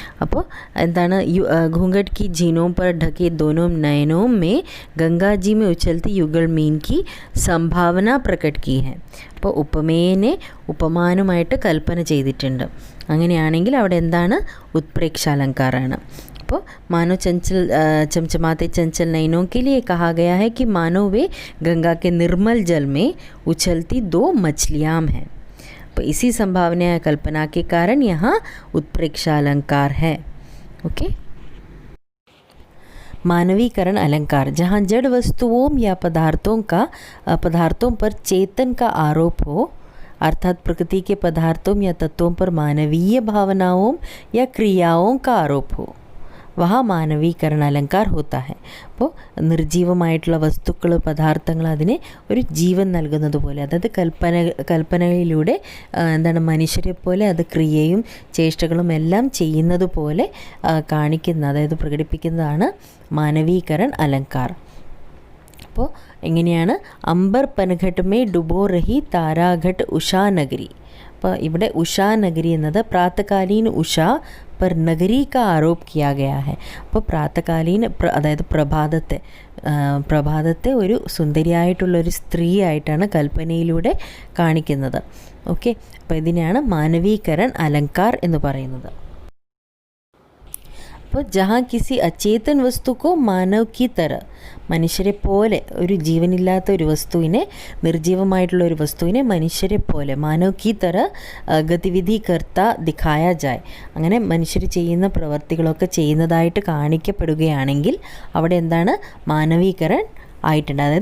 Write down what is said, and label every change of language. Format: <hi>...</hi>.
<hi>അപ്പോൾ घूंघट की झीनों पर ढके दोनों नयनों में गंगाजी में उछलती युगल मीन की संभावना प्रकट की है.</hi> <ml>അപ്പോൾ ഉപമേനെ ഉപമാനമായിട്ട് കൽപ്പന ചെയ്തിട്ടുണ്ട്. അങ്ങനെയാണെങ്കിൽ അവിടെ उत्प्रेक्षा अलंकाराണ്.</ml> <hi>അപ്പോൾ मानो चमचमाते चंचल नयनों के लिए कहा गया है कि मानो वे गंगा के निर्मल जल में उछलती दो मछलियाँ हैं. तो इसी संभावना कल्पना के कारण यहाँ उत्प्रेक्षा अलंकार है. ओके. मानवीकरण अलंकार, जहाँ जड़ वस्तुओं या पदार्थों पर चेतन का आरोप हो, अर्थात प्रकृति के पदार्थों या तत्वों पर मानवीय भावनाओं या क्रियाओं का आरोप हो, वहाँ മാനവീകരണ അലങ്കാർ होता है.</hi> <ml>അപ്പോൾ നിർജീവമായിട്ടുള്ള വസ്തുക്കൾ, പദാർത്ഥങ്ങൾ അതിനെ ഒരു ജീവൻ നൽകുന്നത് പോലെ, അതായത് കൽപ്പനയിലൂടെ മനുഷ്യരെ പോലെ അത് ക്രിയയും ചേഷ്ടകളും എല്ലാം ചെയ്യുന്നത് പോലെ കാണിക്കുന്ന, അതായത് പ്രകടിപ്പിക്കുന്നതാണ് മാനവീകരണ അലങ്കാർ. അപ്പോൾ എങ്ങനെയാണ്</ml> <hi>അംബർ പനഘട്ട് മേ ഡുബോ റഹി താരാഘട്ട് ഉഷാനഗരി.</hi> <ml>അപ്പോൾ ഇവിടെ ഉഷാനഗരി എന്നത്</ml> <hi>പ്രാതകാലീൻ ഉഷ पर नगरी का आरोप किया गया है.</hi> <ml>അപ്പോൾ പ്രാതകാലീൻ അതായത് പ്രഭാതത്തെ ഒരു സുന്ദരിയായിട്ടുള്ളൊരു സ്ത്രീ ആയിട്ടാണ് കൽപ്പനയിലൂടെ കാണിക്കുന്നത്. ഓക്കെ, അപ്പോൾ ഇതിനെയാണ് മാനവീകരൺ അലങ്കാർ എന്ന് പറയുന്നത്. അപ്പോൾ</ml> <hi>ജഹാ കിസി അചേതൻ വസ്തുക്കോ മാനവ് കി തര,</hi> <ml>മനുഷ്യരെ പോലെ ഒരു ജീവനില്ലാത്ത ഒരു വസ്തുവിനെ, നിർജീവമായിട്ടുള്ള ഒരു വസ്തുവിനെ മനുഷ്യരെ പോലെ</ml> <hi>മാനവ് കി തര ഗതിവിധി കർത്ത ദിഖായ ജായ്,</hi> <ml>അങ്ങനെ മനുഷ്യർ ചെയ്യുന്ന പ്രവർത്തികളൊക്കെ ചെയ്യുന്നതായിട്ട് കാണിക്കപ്പെടുകയാണെങ്കിൽ അവിടെ എന്താണ് മാനവീകരൺ ആയിട്ടുണ്ട്.</ml>